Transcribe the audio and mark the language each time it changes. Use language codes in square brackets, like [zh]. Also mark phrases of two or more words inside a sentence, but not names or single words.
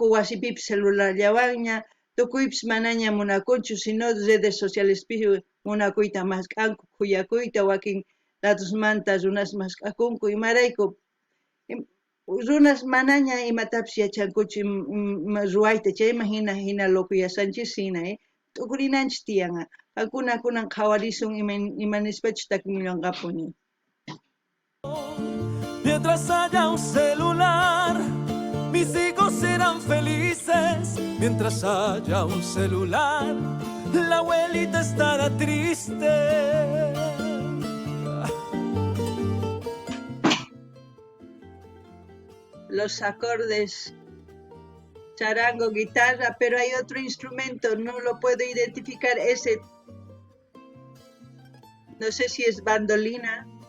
[qu] wasipipis celularllawanña tukuypis manaña munakunchu sino [es] redes socialespi [qu] munakuyta mask'anku kuyakuyta wakin ladosmanta runas mask'akunku imarayku runas manaña imatapish yachankuchu ruwayta chayman hina locuyasanchis hina t'ukurinanchis tiyanqa qankuna kunan qhawarisun imanispachu takimunllanqapuni. [es] Mientras haya un celular, mis hijos serán felices. Mientras haya un celular, la abuelita estará triste. Los acordes, charango, guitarra, pero hay otro instrumento, no lo puedo identificar, ese, no sé si es bandolina.